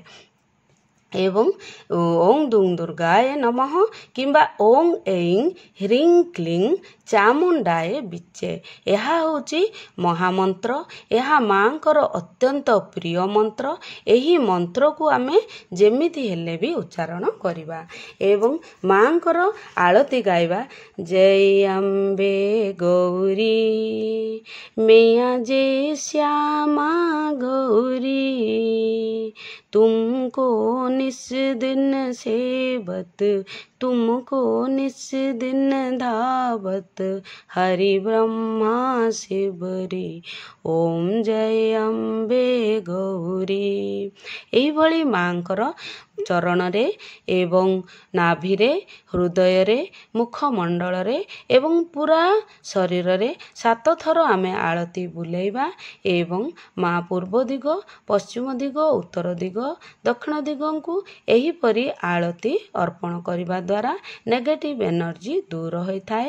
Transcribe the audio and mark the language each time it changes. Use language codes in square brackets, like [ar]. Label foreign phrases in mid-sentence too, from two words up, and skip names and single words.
[or] ଏବଂ [sa] ଓଂ ଦୁଂ ଦୁର୍ଗାଏ ନମଃ [or] କିମ୍ବା [sa] ଓଂ ଏଂ ହ୍ରିଂ କ୍ଲିଂ ଚାମୁଣ୍ଡାଏ ବିଚେ, [or] ଏହା ହେଉଛି ମହାମନ୍ତ୍ର। ଏହା ମାଙ୍କର ଅତ୍ୟନ୍ତ ପ୍ରିୟ ମନ୍ତ୍ର। ଏହି ମନ୍ତ୍ରକୁ ଆମେ ଯେମିତି ହେଲେ ବି ଉଚ୍ଚାରଣ କରିବା ଏବଂ ମାଙ୍କର ଆଳତି ଗାଇବା। [hi] जय अम्बे गौरी मैया जे श्यामा गौरी, तुमको निस दिन सेवत, तुमको निस दिन धावत, हरि ब्रह्मा शिवरी, ओम जय अम्बे गौरी। [or] ଏହିଭଳି ମାଙ୍କର ଚରଣରେ ଏବଂ ନାଭିରେ, ହୃଦୟରେ, ମୁଖମଣ୍ଡଳରେ ଏବଂ ପୁରା ଶରୀରରେ 7 ଥର ଆମେ ଆଳତି ବୁଲେଇବା ଏବଂ ମା ପୂର୍ବ ଦିଗ, ପଶ୍ଚିମ ଦିଗ, ଉତ୍ତର ଦିଗ, ଦକ୍ଷିଣ ଦିଗକୁ ଏହିପରି ଆଳତି ଅର୍ପଣ କରିବା ଦ୍ୱାରା [en] negative energy [or] ଦୂର ହୋଇଥାଏ।